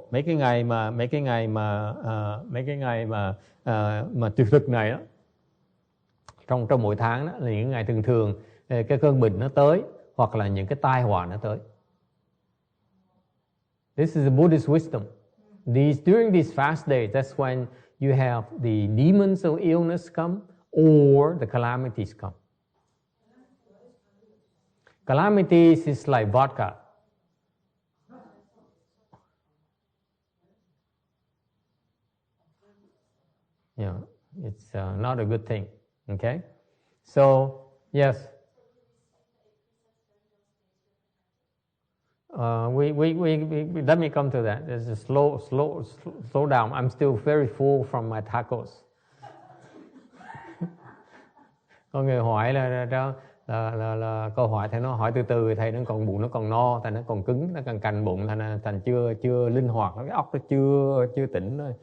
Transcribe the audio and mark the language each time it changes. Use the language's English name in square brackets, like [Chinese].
[Vietnamese] Mấy cái ngày mà tuyệt thực này đó, trong mỗi tháng đó, là những ngày thường cái cơn bệnh nó tới, hoặc là những cái tai họa nó tới. [English] This is the Buddhist wisdom. During these fast days, that's when you have the demons of illness come or the calamities come. Calamities is like vodka. Yeah, it's not a good thing. Okay, so yes. Let me come to that. There's a slow down. I'm still very full from my tacos. [Vietnamese] Có người hỏi là câu hỏi thầy nó hỏi từ từ, thầy nó còn bụng nó còn no, thầy nó còn cứng, nó còn cành bụng, thành chưa linh hoạt, cái óc nó chưa tỉnh.